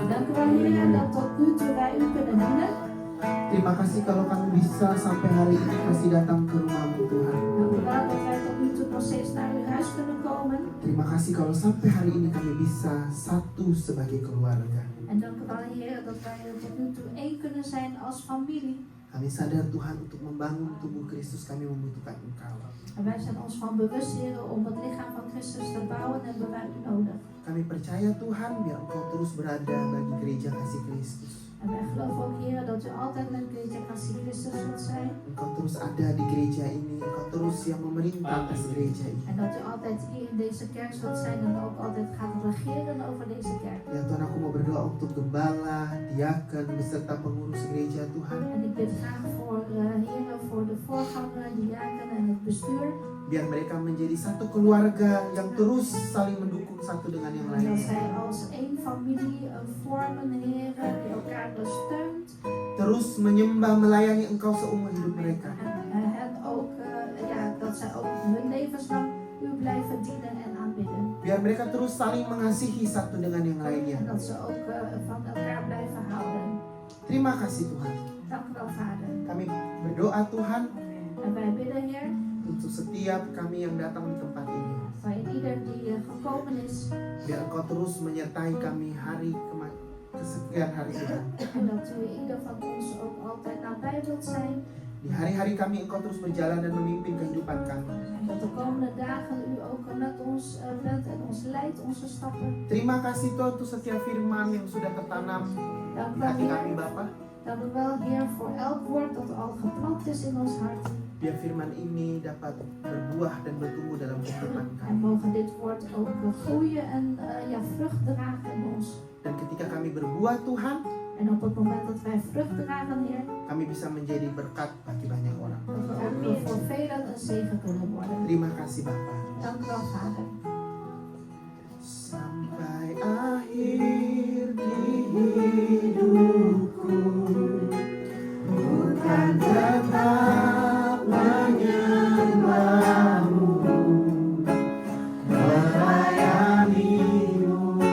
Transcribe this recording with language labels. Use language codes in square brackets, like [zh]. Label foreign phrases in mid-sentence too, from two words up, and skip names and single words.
[nl] Dank u wel, Heer, dat tot nu toe wij u kunnen dienen. [id] Terima kasih kalau kami bisa sampai hari ini masih datang ke rumah-Mu Tuhan. [nl] Dank u wel dat wij tot nu toe nog steeds naar uw huis kunnen komen. [id] Terima kasih kalau sampai hari ini kami bisa satu sebagai keluarga. [nl] En dank u wel, Heer, dat wij tot nu toe één kunnen zijn als familie. [id] Kami sadar Tuhan, untuk membangun tubuh Kristus kami membutuhkan Engkau. [nl] En wij zijn ons van bewust, Heer, om het lichaam van Christus te bouwen hebben wij u nodig. [id] Kami percaya Tuhan, biar Engkau terus berada bagi gereja kasih Kristus. [nl] En wij geloven ook, Heer, dat u altijd met gereja kasih Christus zult zijn. [id] Engkau terus ada di gereja ini, Engkau terus yang memerintah atas gereja ini. [nl] En dat u altijd hier in deze kerk zult zijn en ook altijd gaat regeren over deze kerk. [id] Ya Tuhan, aku mau berdoa untuk gembala, diaken, beserta pengurus gereja Tuhan. [nl] En ik bid graag voor, Heer, voor de voorganger, diaken en het bestuur. [id] Biar mereka menjadi satu keluarga yang terus saling mendukung satu dengan yang [nl] En dat [id] lainnya. [nl] zij als één familie vormen, Heer, die elkaar steunt. [id] Terus menyembah, melayani Engkau seumur hidup mereka. [nl] En ook, dat zij ook hun levenslang u blijven dienen en aanbidden. [id] Biar mereka terus saling mengasihi satu dengan yang lainnya. [nl] En dat ze ook van elkaar blijven houden. [id] Terima kasih Tuhan. [nl] Dank u wel, Vader. [id] Kami berdoa Tuhan [nl] En wij bidden, Heer, [id] untuk setiap kami yang datang di tempat ini. [nl] voor ieder die gekomen is. [id] Biar Engkau terus menyertai kami hari kesekian hari Tuhan. [nl] En dat u ieder van ons ook altijd nabij wilt zijn. [id] Di hari-hari kami Engkau terus berjalan dan memimpin kehidupan kami. [nl] En dat de komende dagen u ook met ons bent en ons leidt, onze stappen. [id] Terima kasih Tuhan untuk setiap firman yang sudah tertanam [nl] Dank [id] di [nl] u wel, [id] hati kami [nl] Heer. [id] Bapa. [nl] Dank u wel, Heer, voor elk woord dat al geplant is in ons hart. [id] Biar firman ini dapat berbuah dan bertumbuh dalam kehidupan [nl] En [id] kami. [nl] mogen dit woord ook groeien en vrucht dragen in ons. [id] Dan ketika kami berbuah Tuhan, [nl] En op het moment dat wij vrucht dragen, Heer, [id] kami bisa menjadi berkat bagi banyak orang. [nl] dat we ook voor velen een zegen kunnen worden. [id] Terima kasih Bapa. [nl] Dank u wel, Vader. [id] Sampai akhir di hidupku, bukan tetap menyembahmu, melayanimu